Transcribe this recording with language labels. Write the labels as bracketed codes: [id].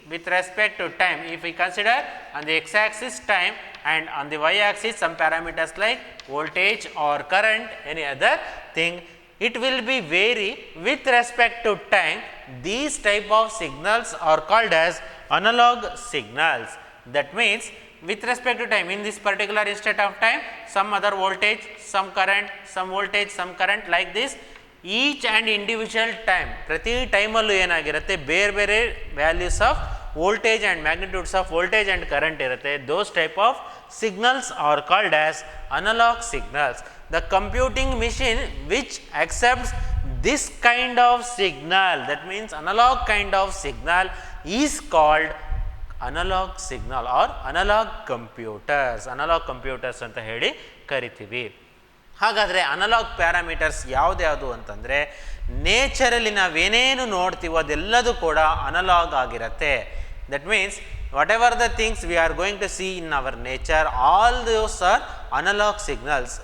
[en] With respect to time, if we consider on the x axis time and on the y axis some parameters like voltage or current, any other thing, it will be vary with respect to time. These type of signals are called as analog signals. That means, with respect to time, in this particular instant of time, some other voltage, some current, some voltage, some current, like this. Each and individual time, [kn] ಪ್ರತಿ ಟೈಮಲ್ಲೂ ಏನಾಗಿರುತ್ತೆ, ಬೇರೆ ಬೇರೆ [en] values of voltage and magnitudes of voltage and current [kn] ಇರುತ್ತೆ. [en] Those type of signals are called as analog signals. The computing machine which accepts this kind of signal, that means analog kind of signal, is called analog signal or analog computers. [kn] Analog computers ಅಂತ ಹೇಳಿ ಕರಿತೀವಿ. ಹಾಗಾದರೆ analogue parameters ಯಾವುದ್ಯಾವುದು ಅಂತಂದರೆ, ನೇಚರಲ್ಲಿ ನಾವೇನೇನು ನೋಡ್ತೀವೋ ಅದೆಲ್ಲದೂ ಕೂಡ analogue ಆಗಿರುತ್ತೆ. [en] That means whatever the things we are going to see in our nature, all those are analog signals.